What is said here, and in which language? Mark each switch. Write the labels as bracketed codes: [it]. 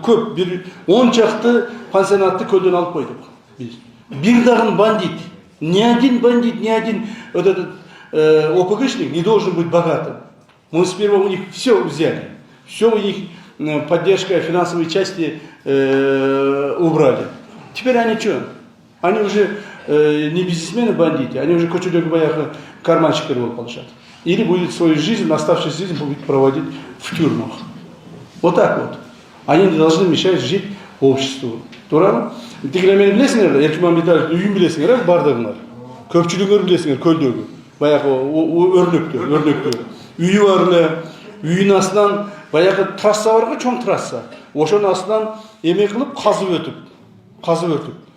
[ky] Көп, бир 10 чакты пансионатты көлдөн алып койдук. Бир дагы бандит, [ru] ни один бандит, ни один ОПГшник не должен быть богатым. Мы сперва у них все взяли. Все у них поддержка финансовой части убрали. Теперь они что? Они уже не бизнесмены, бандиты, они уже [ky] көчөдөгү баягы карманщиктер болуп калышат. [ru] Или будет свою жизнь, оставшуюся жизнь будет проводить в тюрьмах. Вот так вот. Они не должны мешать жить обществу. [ky] Туурабы? Тигилер мени билесиңер, Эркин Мамбеталиев үйүн билесиңер, бардыгыңар. Көпчүлүгүңөр билесиңер көлдөгү. Баягы өрнөктө. Үйү бар эле, үйүнүн астынан баягы трасса барго, чоң трасса. Ошонун астынан эме кылып казып өтүп.